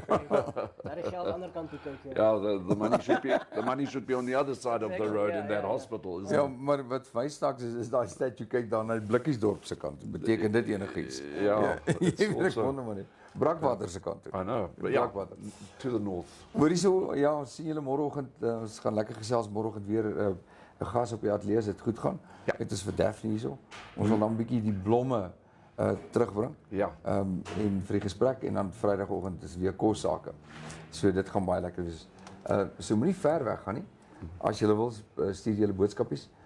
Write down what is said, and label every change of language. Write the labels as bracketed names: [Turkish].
[Afrikaans] Daar is geld aan die ander kant toe kyk. [English] Ja, the money should be on the other side of the road in that hospital. [Afrikaans] Ja, maar wat vir my snaaks is daai statue kyk dan na Blikkiesdorp se kant. Beteken dit enigiets? Ja, jy weet ek wonder maar net. Brakwater se kant toe. [English] I know, but yeah, to the north. [Afrikaans] Hoorie so, ja, ons sien julle môreoggend, ons gaan lekker gesels môreoggend weer 'n gas op die ateljee as dit goed gaan. Dit is vir Daphne hierso. Ons wil dan 'n bietjie die blomme terugbring. Ja. En vir die gesprek en dan Vrydagoggend is weer kos sake. So dit gaan baie lekker wees. So moenie ver weg gaan nie. As jy wil stuur julle boodskapies.